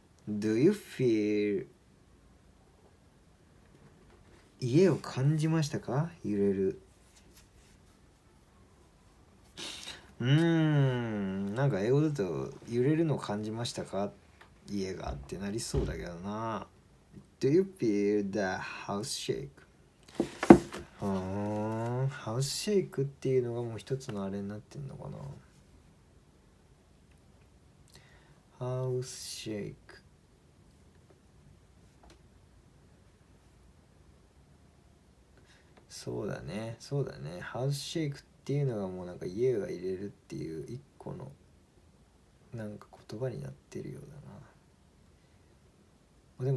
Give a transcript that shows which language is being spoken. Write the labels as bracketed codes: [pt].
[en] Do you feel [ja] 家を感じましたか？揺れる。なんか英語だと揺れるのを感じましたか？家がってなりそうだけどな。 [en] Do you feel the house shake? [ja] ハウスシェイクっていうのがもう一つのあれになってんのかな。ハウスシェイク、そうだねハウスシェイクっていうのがもうなんか家が入れるっていう一個のなんか言葉になってるようだな。